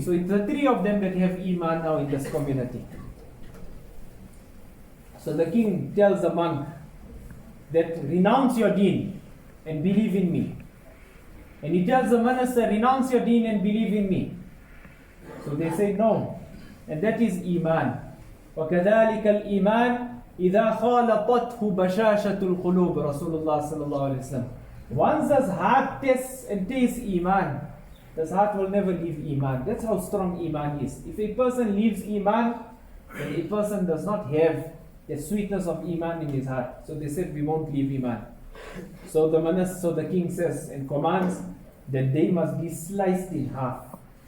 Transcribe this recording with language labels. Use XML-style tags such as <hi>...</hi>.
<en>So it's the 3 of them that have iman now in this community. So the king tells the monk that renounce your deen and believe in me. And he tells the minister, renounce your deen and believe in me. So they say no. And that is Iman.</en> <ar>وَكَذَلِكَ الْإِيمَانِ إِذَا خَالَطَتْهُ بَشَاشَةُ الْقُلُوبِ Rasulullah sallallahu alayhi wa sallam.</ar> <en>Once this heart tests and tastes Iman, this heart will never leave Iman. That's how strong Iman is. If a person leaves Iman, then a person does not have the sweetness of Iman in his heart. So they said, we won't leave Iman. So the king says and commands that they must be sliced in half.</en>